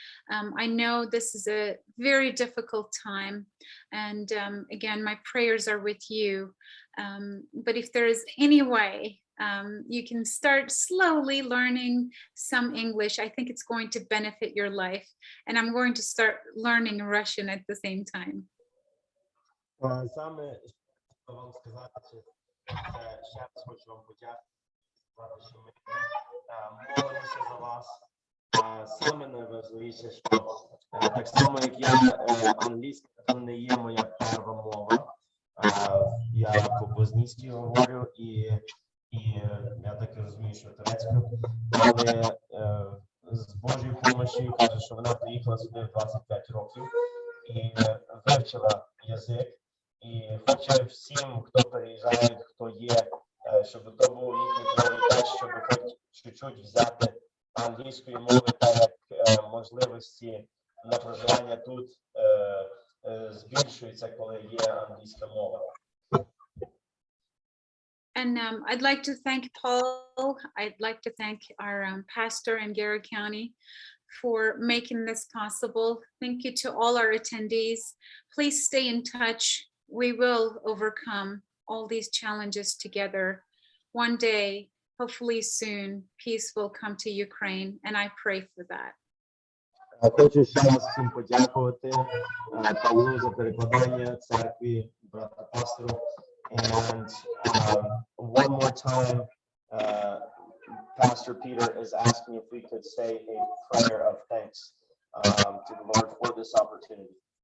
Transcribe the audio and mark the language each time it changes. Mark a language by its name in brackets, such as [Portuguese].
[English] I know this is a very difficult time, and again, my prayers are with you. But if there is any way you can start slowly learning some English, I think it's going to benefit your life. And I'm going to start learning Russian at the same time. [Ukrainian] Саме що вам сказати, ще раз хочу вам подякувати, що ми молимося за вас. Саме найважливіше, що так само, як я, англійська не є моя перша мова. Я по-боснійськи говорю і я так розумію, що турецьку. Але з Божою допомогою каже, що вона приїхала сюди в 25 років і вивчила язик. І хоче всім, хто переїжджає, хто є щоб то був їхній пріоритет, щоб хоч чуть-чуть взяти англійської мови, так як можливості на проживання тут збільшуються, коли є англійська мова. [English] And I'd like to thank Paul. I'd like to thank our pastor in Garrett County for making this possible. Thank you to all our attendees. Please stay in touch. We will overcome all these challenges together. One day, hopefully soon, peace will come to Ukraine, and I pray for that. [Ukrainian] Хочу ще раз всім подякувати Павлу за перекладання, церкві, брата пастору. [English] And one more time, Pastor Peter is asking if we could say a prayer of thanks to the Lord for this opportunity.